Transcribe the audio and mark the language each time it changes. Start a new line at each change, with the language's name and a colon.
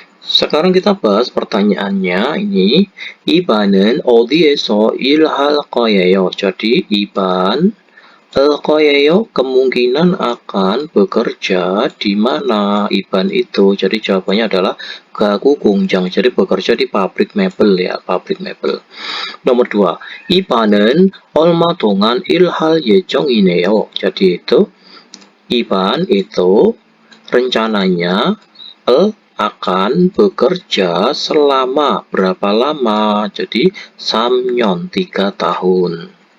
Indonesian: Sekarang kita bahas pertanyaannya ini.
Korean: Iban은 어디에서 일할 거예요?
Indonesian: Jadi Iban 거예요 kemungkinan akan bekerja di mana. Iban itu. Jadi jawabannya adalah gagu 공장. Jadi bekerja di pabrik mebel ya, pabrik mebel. Nomor 2.
Korean: Iban은 얼마 동안 일할 예정이네요.
Indonesian: Jadi itu Iban itu rencananya akan bekerja selama berapa lama? Jadi 3년, 3 tahun.